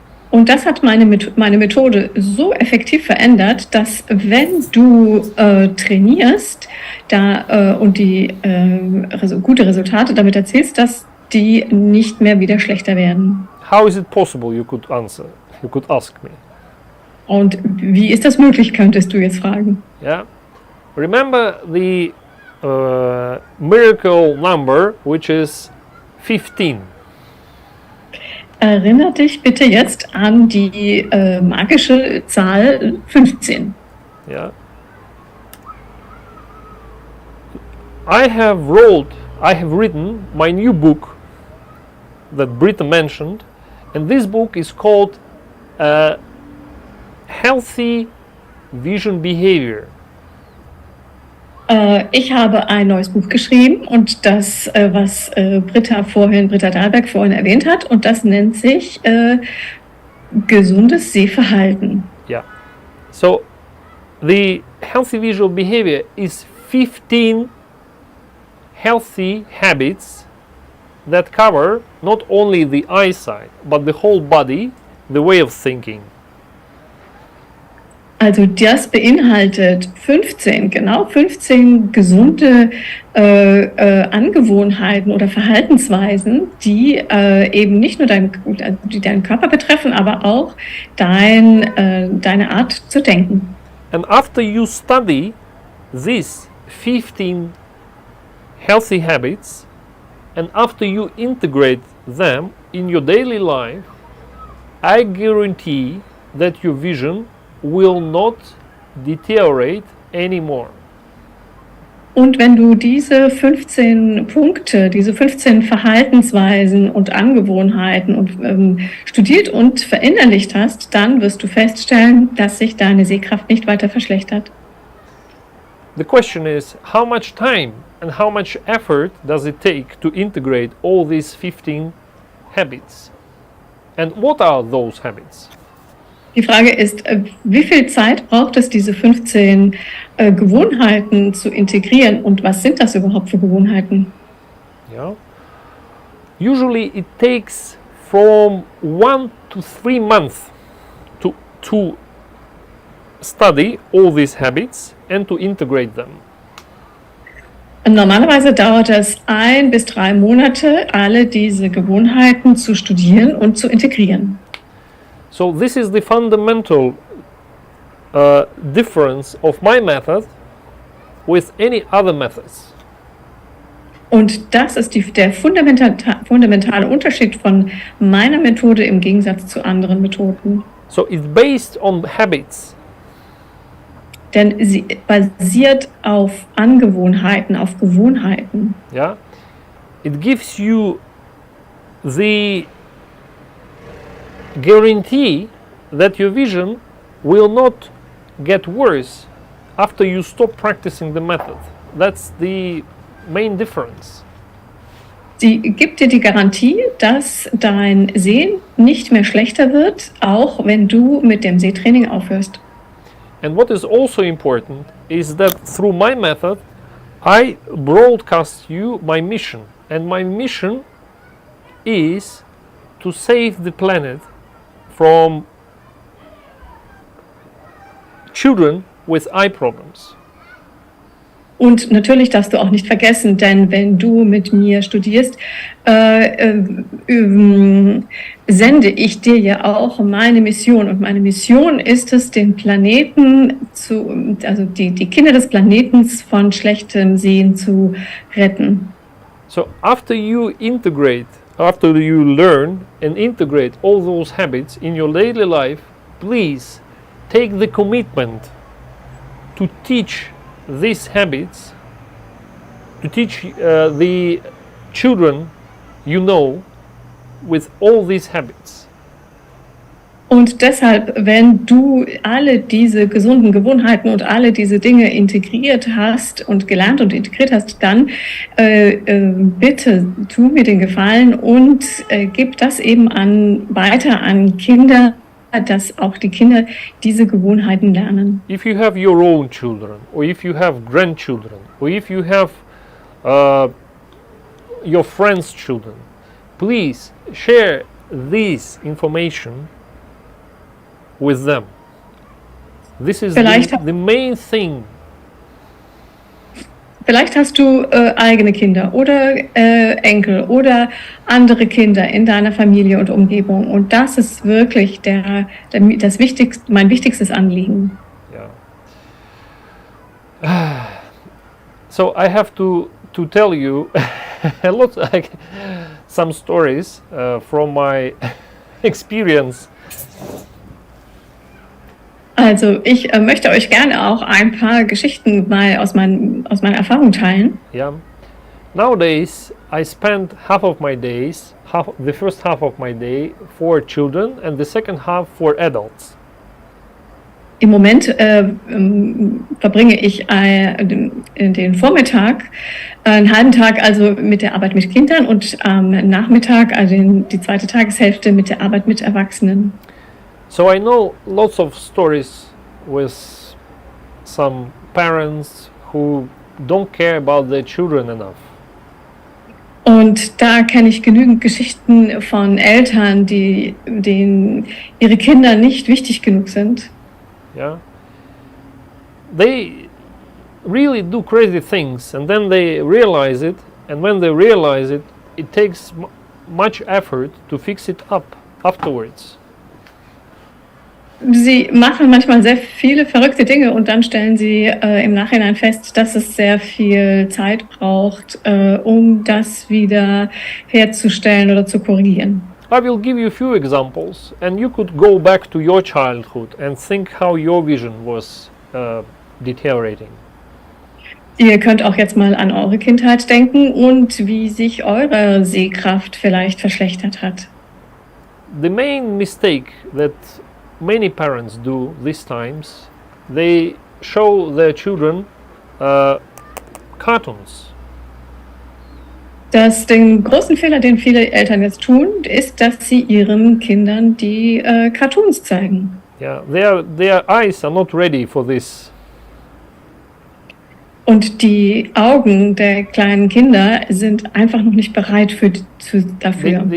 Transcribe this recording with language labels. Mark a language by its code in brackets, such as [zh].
[de] Und das hat meine Methode so effektiv verändert, dass wenn du trainierst und die gute Resultate damit erzielst, dass die nicht mehr wieder schlechter werden. [en] How is it possible? You could answer. You could ask me. [de] Und wie ist das möglich, könntest du jetzt fragen? [en] Yeah. Remember the miracle number, which is 15. [de] Erinnere dich bitte jetzt an die magische Zahl 15. [en] Yeah. I have written my new book that Britta mentioned, and this book is called Healthy Vision Behavior. [de] Ich habe ein neues Buch geschrieben und das, was Britta Dahlberg vorhin erwähnt hat, und das nennt sich gesundes Sehverhalten. [en] Yeah. So the healthy visual behavior is 15 healthy habits that cover not only the eyesight, but the whole body, the way of thinking. [de] Also das beinhaltet 15 gesunde Angewohnheiten oder Verhaltensweisen, die eben nicht nur deinen Körper betreffen, aber auch deine Art zu denken. [en] And after you study these 15 healthy habits, and after you integrate them in your daily life, I guarantee that your vision will not deteriorate anymore. [de] Und wenn du diese 15 Punkte, diese 15 Verhaltensweisen und Angewohnheiten studiert und verinnerlicht hast, dann wirst du feststellen, dass sich deine Sehkraft nicht weiter verschlechtert. [en] The question is, how much time and how much effort does it take to integrate all these 15 habits? And what are those habits? [de] Die Frage ist, wie viel Zeit braucht es, diese 15 Gewohnheiten zu integrieren, und was sind das überhaupt für Gewohnheiten? [en] Yeah. Usually it takes from 1 to 3 months to study all these habits and to integrate them. [de] Normalerweise dauert es 1 bis 3 Monate, alle diese Gewohnheiten zu studieren und zu integrieren. [en] So this is the fundamental difference of my method with any other methods. [de] Und das ist der fundamentale Unterschied von meiner Methode im Gegensatz zu anderen Methoden. [en] So it's based on habits. [de] Denn sie basiert auf Angewohnheiten, auf Gewohnheiten. [en] Yeah, it gives you the guarantee that your vision will not get worse after you stop practicing the method. That's the main difference. [de] Sie gibt dir die Garantie, dass dein Sehen nicht mehr schlechter wird, auch wenn du mit dem Sehtraining aufhörst. [en] And what is also important is that through my method, I broadcast you my mission. And my mission is to save the planet from children with eye problems. [de] Und natürlich darfst du auch nicht vergessen, denn wenn du mit mir studierst, sende ich dir ja auch meine Mission. Und meine Mission ist es, den Planeten also die Kinder des Planetens von schlechtem Sehen zu retten. [en] So after you learn and integrate all those habits in your daily life, please take the commitment to teach these habits, to teach the children you know with all these habits. [de] Und deshalb, wenn du alle diese gesunden Gewohnheiten und alle diese Dinge integriert hast und gelernt und integriert hast, dann bitte tu mir den Gefallen und gib das eben weiter an Kinder, dass auch die Kinder diese Gewohnheiten lernen. [en] If you have your own children, or if you have grandchildren, or if you have your friends' children, please share this information with them. This is the main thing. [de] Vielleicht hast du eigene Kinder oder Enkel oder andere Kinder in deiner Familie und Umgebung. Und das ist wirklich das Wichtigste, mein wichtigstes Anliegen. [en] Yeah. So I have to tell you a lot, like some stories from my experience. [de] Also ich möchte euch gerne auch ein paar Geschichten mal aus meiner Erfahrung teilen. [en] Yeah. Nowadays I spend the first half of my day for children and the second half for adults. [de] Im Moment verbringe ich den Vormittag, einen halben Tag also mit der Arbeit mit Kindern und am Nachmittag, also die zweite Tageshälfte mit der Arbeit mit Erwachsenen. [en] So I know lots of stories with some parents who don't care about their children enough. [de] Und da kenne ich genügend Geschichten von Eltern, denen ihre Kinder nicht wichtig genug sind. [en] Yeah. They really do crazy things and then they realize it, and when they realize it, it takes much effort to fix it up afterwards. [de] Sie machen manchmal sehr viele verrückte Dinge und dann stellen sie im Nachhinein fest, dass es sehr viel Zeit braucht, um das wieder herzustellen oder zu korrigieren. [en] I will give you a few examples and you could go back to your childhood and think how your vision was deteriorating. [de] Ihr könnt auch jetzt mal an eure Kindheit denken und wie sich eure Sehkraft vielleicht verschlechtert hat. [en] The main mistake that many parents do these times, they show their children cartoons. [de] Den großen Fehler, den viele Eltern jetzt tun, ist, dass sie ihren Kindern die Cartoons zeigen. [en] Yeah, their eyes are not ready for this. [de] Und die Augen der kleinen Kinder sind einfach noch nicht bereit dafür.